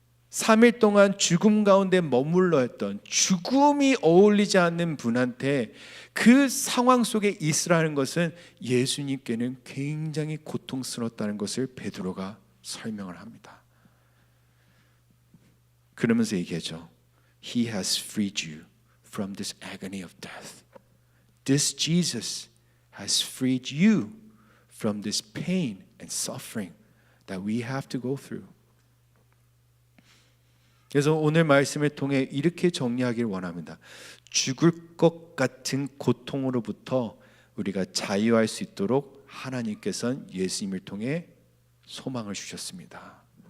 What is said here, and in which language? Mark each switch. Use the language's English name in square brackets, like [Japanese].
[Korean] 3일 동안 죽음 가운데 머물러 있던, 죽음이 어울리지 않는 분한테 그 상황 속에 있으라는 것은 예수님께는 굉장히 고통스럽다는 것을 베드로가 설명을 합니다. 그러면서 얘기하죠. [English] He has freed you from this agony of death. This Jesus has freed you from this pain and suffering that we have to go through. [Korean] 그래서 오늘 말씀을 통해 이렇게 정리하길 원합니다. 죽을 것 같은 고통으로부터 우리가 자유할 수 있도록 하나님께서는 예수님을 통해 소망을 주셨습니다.